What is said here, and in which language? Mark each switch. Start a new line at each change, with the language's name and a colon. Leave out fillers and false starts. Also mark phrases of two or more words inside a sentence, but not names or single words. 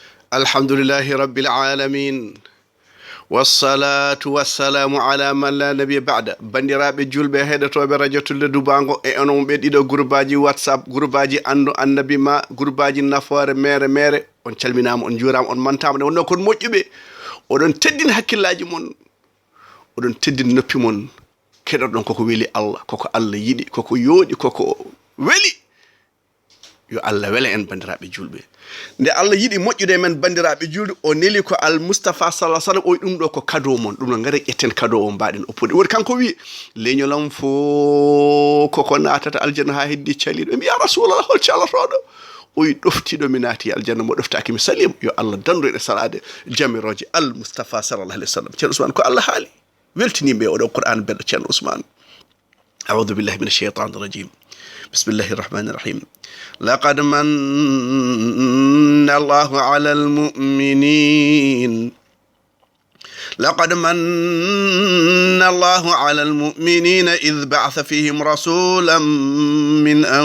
Arabic: الحمد لله رب العالمين والصلاة والسلام على من لا نبي بعد.
Fula: Bandiraɓe julɓe heɗotoɓe radio Tulde Dubango e onon ɓe ɗiɗo groupe WhatsApp, groupe Andu, Annabima, groupe nafoore mere on calminama, on juurama, on mantama. Nde wonno kon moƴƴuɓe, oɗon teddin hakkillaji mon, oɗon teddin noppi mon, keɗoɗon koko weli Allah, koko Allah yiɗi, koko yooɗi, koko weli. Yo Allah wele en bandiraɓe julɓe. Nde Allah yiɗi moƴƴude men bandiraɓe julɓe, o neli ko al Mustafa
Arabic: صلى الله عليه وسلم,
Fula: o ɗum ɗo ko cadeau mon, ɗum no ngare ƴetten cadeau o mbaɗen oppude. Woni kanko wi leñolam fo koko natata aljanna ha heddi caliɗo. Mi
Arabic: يا رسول الله,
Fula: hol calatoɗo? O wi ɗoftiɗo mi naati aljanna, mo ɗoftaki mi salima. Yo Allah dandu e salade jamiroje al Mustafa
Arabic: صلى الله عليه وسلم.
Fula: Thierno Ousmane ko Allah haali weltiniɓe oɗo Qur'an beɗo Thierno Ousmane.
Arabic: أعوذ بالله من الشيطان الرجيم. بسم الله الرحمن الرحيم. لقد من الله على المؤمنين لقد من الله على المؤمنين إذ بعث فيهم رسولا من